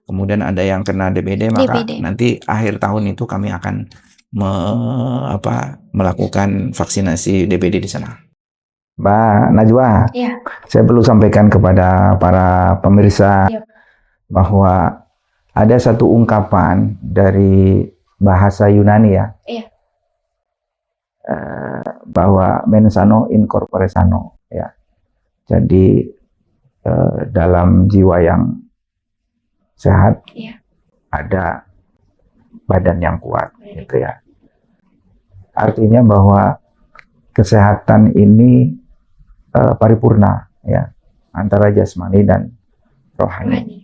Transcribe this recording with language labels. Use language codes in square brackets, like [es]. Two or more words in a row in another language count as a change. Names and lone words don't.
[id] Kemudian ada yang kena DBD, maka nanti akhir tahun itu kami akan melakukan vaksinasi DBD di sana. Mbak Najwa, saya perlu sampaikan kepada para pemirsa bahwa ada satu ungkapan dari bahasa Yunani bahwa [la] mens sano in corpore sano, [id] Jadi dalam jiwa yang sehat ada badan yang kuat, gitu ya. Artinya bahwa kesehatan ini paripurna, antara jasmani dan rohani.